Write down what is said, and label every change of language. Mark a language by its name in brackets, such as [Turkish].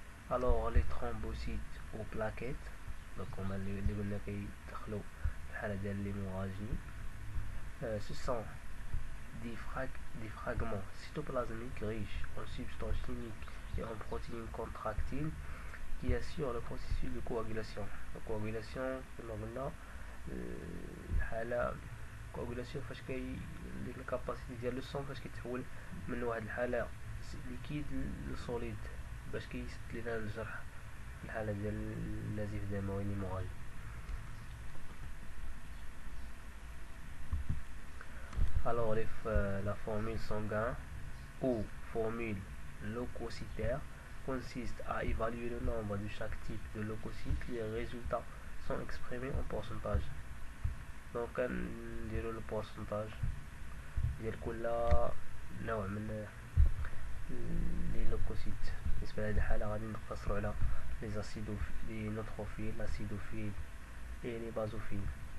[French] alors les thrombocytes ou plaquettes, donc [Arabic] هما اللي قلنا كيدخلوا في الحالة ديال l'hémorragie. [French] ce sont des fragments cytoplasmiques riches en substances chimiques et en protéines contractiles qui assurent le processus de coagulation. [Arabic] La coagulation كما قلنا الحالة coagulation فاش ديك الكاباسيتي ديال لو سون فاش كيتحول من واحد الحالة ليكيد لسوليد باش كيسد لينا الجرح في الحالة ديال النزيف دموي ليموراجي. [French] alors la formule sanguine ou formule leucocytaire consiste à évaluer le nombre de chaque type de leucocytes. Les résultats sont exprimés en pourcentage. [Arabic] donc نديرو le pourcentage ديال كل نوع من لي لوكوسيت. بالنسبة لهاد الحالة غادي نقتصرو على لي نوتروفيل, [French] l'acidophile et les basophiles.